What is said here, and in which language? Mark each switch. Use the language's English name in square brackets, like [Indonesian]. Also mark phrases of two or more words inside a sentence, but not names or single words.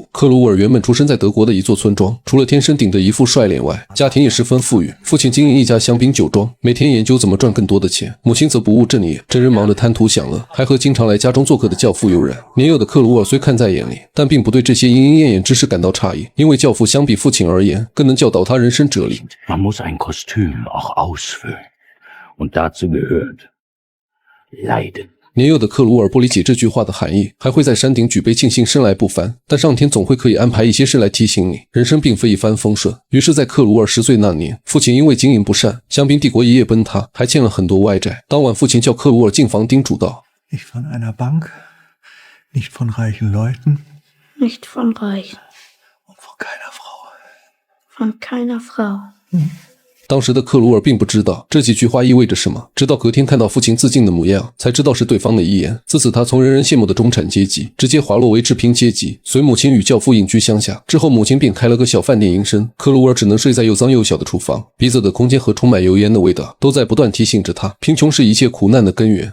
[Chinese] 克鲁尔原本出生在德国的一座村庄，除了天生顶着一副帅脸外，家庭也十分富裕。父亲经营一家香槟酒庄，每天研究怎么赚更多的钱；母亲则不务正业，整日忙着贪图享乐，还和经常来家中做客的教父有染。年幼的克鲁尔虽看在眼里，但并不对这些莺莺燕燕之事感到诧异，因为教父相比父亲而言，更能教导他人生哲理。 [German] Man muss ein Kostüm auch ausfüllen. Und dazu gehört Leiden. [Chinese] 年幼的克鲁尔不理解这句话的含义，还会在山顶举杯庆幸生来不凡，但上天总会可以安排一些事来提醒你，人生并非一帆风顺。于是在克鲁尔10岁那年，父亲因为经营不善，香槟帝国一夜崩塌，还欠了很多外债。当晚父亲叫克鲁尔进房叮嘱道 [German] Nicht von einer Bank, nicht von reichen Leuten, Nicht von Reichen, und von keiner Frau. von keiner Frau. [Chinese] 当时的克鲁尔并不知道这几句话意味着什么，直到隔天看到父亲自尽的模样，才知道是对方的遗言。自此他从人人羡慕的中产阶级直接滑落为赤贫阶级，随母亲与教父隐居乡下。之后母亲便开了个小饭店营生，克鲁尔只能睡在又脏又小的厨房，鼻子的空间和充满油烟的味道都在不断提醒着他，贫穷是一切苦难的根源。